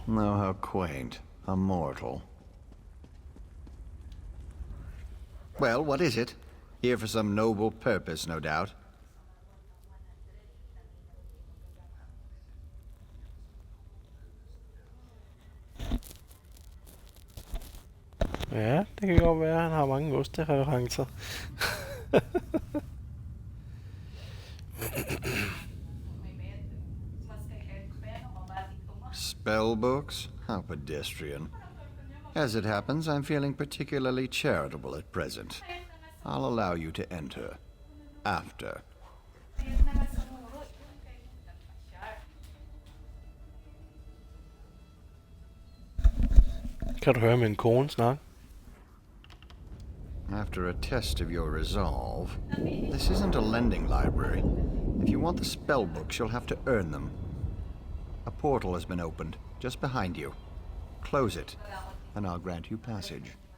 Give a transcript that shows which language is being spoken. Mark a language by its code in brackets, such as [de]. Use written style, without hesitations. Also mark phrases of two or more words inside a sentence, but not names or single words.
[en] No, how quaint. A mortal. Well, what is it? Here for some noble purpose, no doubt. [da] Ja, det kan godt være, at han har mange ostereferencer. [en] Spellbooks? How pedestrian. As it happens, I'm feeling particularly charitable at present. I'll allow you to enter. After. [da] Kan du høre min kone snakke? [en] After a test of your resolve, this isn't a lending library. If you want the spellbooks, you'll have to earn them. A portal has been opened, just behind you. Close it, and I'll grant you passage.